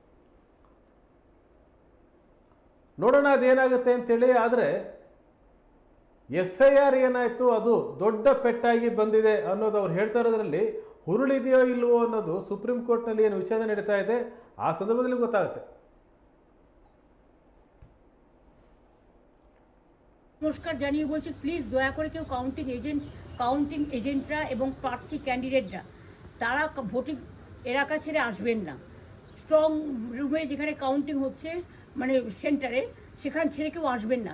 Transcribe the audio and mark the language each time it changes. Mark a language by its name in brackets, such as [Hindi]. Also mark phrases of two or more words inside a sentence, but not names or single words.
[Kannada] ನೋಡೋಣ ಅದೇನಾಗುತ್ತೆ ಅಂತೇಳಿ. ಆದರೆ SIR ಏನಾಯಿತು, ಅದು ದೊಡ್ಡ ಪೆಟ್ಟಾಗಿ ಬಂದಿದೆ ಅನ್ನೋದು ಅವ್ರು ಹೇಳ್ತಾ ಇರೋದ್ರಲ್ಲಿ ಹುರುಳಿದೆಯೋ ಇಲ್ವೋ ಅನ್ನೋದು ಸುಪ್ರೀಂ ಕೋರ್ಟ್ನಲ್ಲಿ ಏನು ವಿಚಾರಣೆ ನಡೀತಾ ಇದೆ ಆ ಸಂದರ್ಭದಲ್ಲಿ ಗೊತ್ತಾಗುತ್ತೆ. [Bangla] নমস্কার জানিয়ে বলছি প্লিজ দয়া করে কেউ [English] counting agents [Bangla] এবং প্রার্থী ক্যান্ডিডেটরা তারা ভোটিং এলাকা ছেড়ে আসবেন না। [English] strong room [Bangla] যেখানে কাউন্টিং হচ্ছে মানে সেন্টারে সেখান ছেড়ে কেউ আসবেন না।